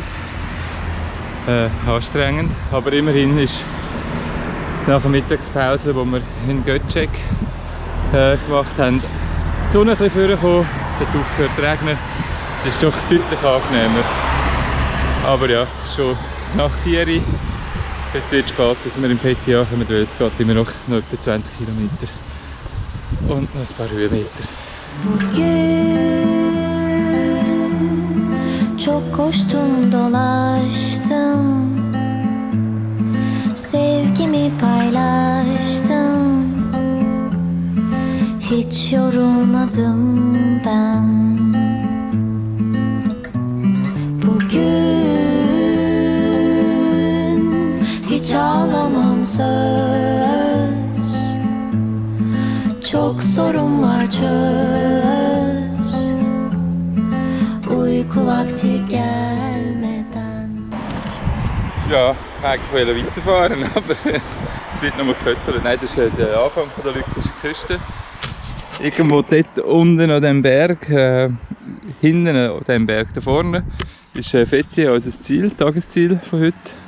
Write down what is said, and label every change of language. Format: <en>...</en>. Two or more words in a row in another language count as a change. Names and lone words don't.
<de>Anstrengend, aber immerhin ist nach der Mittagspause, wo wir in Götschek gemacht haben, die Sonne ein bisschen vorgekommen. Es hat aufgehört zu regnen. Es ist doch deutlich angenehmer. Aber ja, schon nach 4 Uhr, heute wird es spät, dass wir im Fetty ankommen, weil es geht immer noch etwa 20 Kilometer. Und noch ein paar Höhenmeter.</de> <tr>Bugün çok koştum dolaştım, sevgimi paylaştım, hiç yorulmadım ben. Bugün hiç ağlamam söz, çok sorun var çöz, uyku vakti gelmeden.</tr> <de>Ja, eigentlich wollte ich weiterfahren, aber es wird nochmal gefüttert. Nein, das ist der Anfang der Lykischen Küste. Irgendwo dort unten an diesem Berg, hinten an diesem Berg da vorne, ist Fetty, unser Ziel, Tagesziel von heute.</de>